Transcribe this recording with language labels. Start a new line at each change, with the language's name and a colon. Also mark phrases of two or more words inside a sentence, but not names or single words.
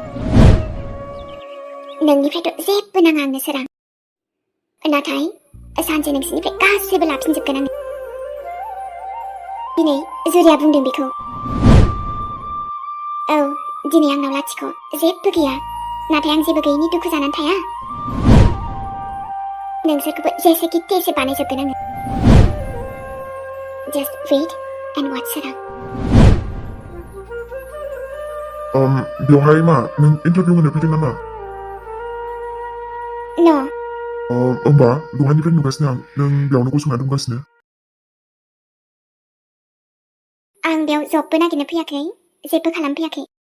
Bodo: नोंनिफ्रायथ' जेबो नाङा आंनो सोरां, नाथाय सानसे नोंसोरनिफ्राय गासिबो लाफिनजोबगोन आङो। दिनै जुरिया बुंदों बेखौ। औ दिनै आंनाव लाथिख' जेबो गैया, नाथाय आं जेबो गैयिनि दुखु जानानै थाया। नोंसोरखौबो जेसेखि तेसे बानायजोबगोन आङो।
English: Just wait and watch सोरां।
Bodo: बेवहाय मा नों इन्टारभिउ होनो फैदों नामा? न' होमबा दहायनिफ्राय नुगासिनो आं नों बेयावनो गसंना दंगासिनो। आं बेयाव जबबो नागिरनो फैयाखै, जेबो खालामफैयाखै।